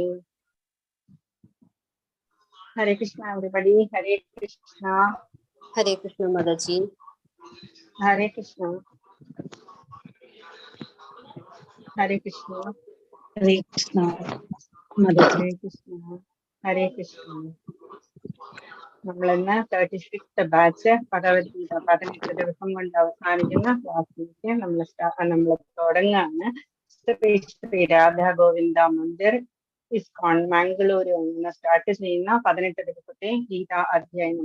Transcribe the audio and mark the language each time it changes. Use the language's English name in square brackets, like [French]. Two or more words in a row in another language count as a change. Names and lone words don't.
[Sanskrit] Hare Krishna [English] everybody. [Sanskrit] Hare Krishna. Hare Krishna Mataji. Hare Krishna. Hare Krishna. Hare Krishna. Mataji. Hare Krishna. Hare Krishna. [Malayalam] നമ്മളിന്ന് 36th ബാച്ച് ഭഗവത്ഗീത 18 ദിവസം കൊണ്ട് അവസാനിക്കുന്ന ക്ലാസ്സിലേക്ക് നമ്മൾ തുടങ്ങാണ്. ശ്രീ രാധാ ഗോവിന്ദ മന്ദിർ ഇസ്കോൺ മാംഗ്ലൂരു സ്റ്റാർട്ട് ചെയ്യുന്ന 18 ദിവസത്തെ ഗീത അധ്യയനം.